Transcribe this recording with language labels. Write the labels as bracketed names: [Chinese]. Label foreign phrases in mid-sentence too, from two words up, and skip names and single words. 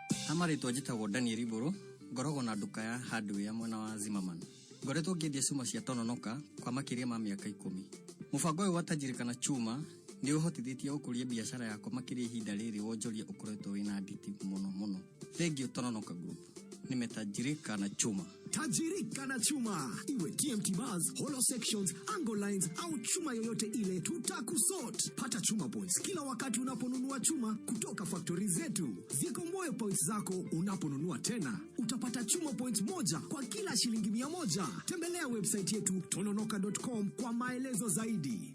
[Kikuyu] Hamarĩtwo njĩtagwo Ndani Riburu, ngoragwo na nduka ya hardware mwena wa Zimmerman. Ngoretwo ngĩendia cuma cia tononoka kwa makĩria ma mĩaka 10. Mũbango ũyũ wa Tajirika Chuma nĩ ũhotithĩtie gũkũria biacara yakwa makĩria ihinda rĩrĩ wonjoria ũkoretwo wĩna nditi mũno. [English] Thank you Tononoka Group. [Swahili] Nimetajirika na chuma. Tajirika na chuma. Iwe [English] TMT bars, hollow sections, angle lines [Swahili] au chuma yoyote ile tutakusort. Pata chuma points kila wakati unaponunua chuma kutoka factory zetu. Zikomboe points zako unaponunua tena. Utapata chuma points moja kwa kila shilingi 100. Tembelea website yetu tononoka.com kwa maelezo zaidi.